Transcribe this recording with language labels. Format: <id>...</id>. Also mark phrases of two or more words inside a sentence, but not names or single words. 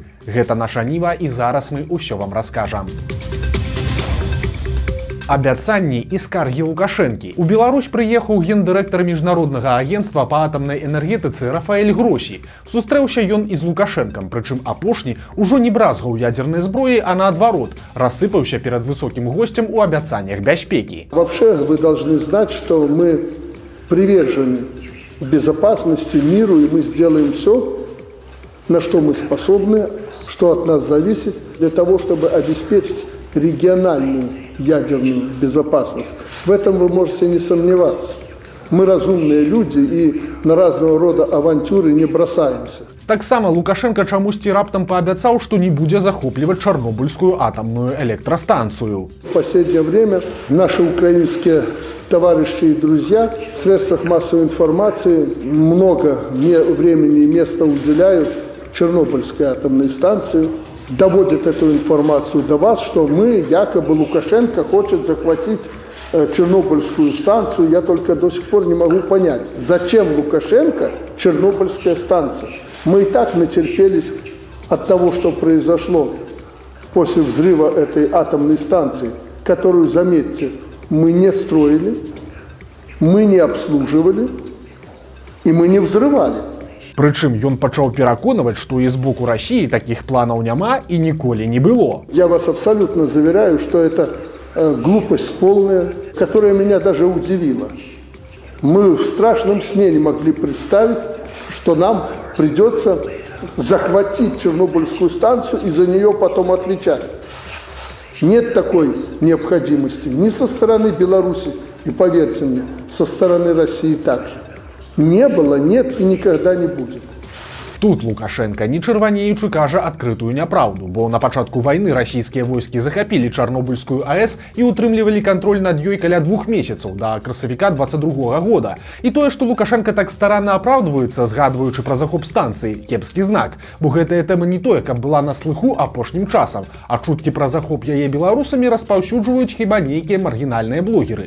<be>Гэта наша Ніва, і зараз мы ўсё вам раскажам. Абяцанні і скаргі Лукашэнкі. У Беларусь прыехаў гендырэктар міжнароднага агенцтва па атамнай энергетыцы Рафаэль Гросі. Сустрэўся ён і з Лукашэнкам, прычым апошні ўжо не бразгаў ядзернай зброі, а наадварот, рассыпаўся перад высокім госцем у абяцаннях бяспекі.</be> <ru>Вообще вы должны знать, что мы привержены безопасности, миру, и мы сделаем все, на что мы способны, что от нас зависит, для того, чтобы обеспечить региональную ядерную безопасность. В этом вы можете не сомневаться. Мы разумные люди и на разного рода авантюры не бросаемся.</ru> <be>Таксама Лукашенко чамусьці раптам паабяцаў, што не будзе захопліваць Чарнобыльскую атамную электростанцию.</be> <ru>В последнее время наши украинские товарищи и друзья в средствах массовой информации много времени и места уделяют Чернобыльской атомной станции, доводит эту информацию до вас, что мы, якобы Лукашенко хочет захватить Чернобыльскую станцию. Я только до сих пор не могу понять, зачем Лукашенко Чернобыльская станция. Мы и так натерпелись от того, что произошло после взрыва этой атомной станции, которую, заметьте, мы не строили, мы не обслуживали и мы не взрывали.</ru> <be>Прычым ён пачаў пераконваць, што і з боку</be> <ru>России таких</ru> <be>планаў няма і ніколі не было.</be> <ru>Я вас абсолютно заверяю, что это глупость полная, которая меня даже удивила. Мы в страшном сне не могли представить, что нам придется захватить Чернобыльскую станцию и за нее потом отвечать. Нет такой необходимости ни со стороны Беларуси, и поверьте мне, со стороны России также. Не было, нет и никогда не будет.</ru> <be>Тут Лукашенко, не чырванеючы, кажа адкрытую няпраўду, бо на пачатку вайны расійскія войскі захапілі Чарнобыльскую АЭС і утрымлівалі кантроль над ёй каля 2 месяцаў да красавіка 22 года. І тое, што Лукашенко так старанна апраўдваецца, згадваючы пра захоп станцыі, кепскі знак, бо гэтая тэма не тое, каб была на слыху апошнім часам, а чуткі пра захоп яе беларусамі распаўсюджваюць хіба нейкія маргінальныя блогеры.</be>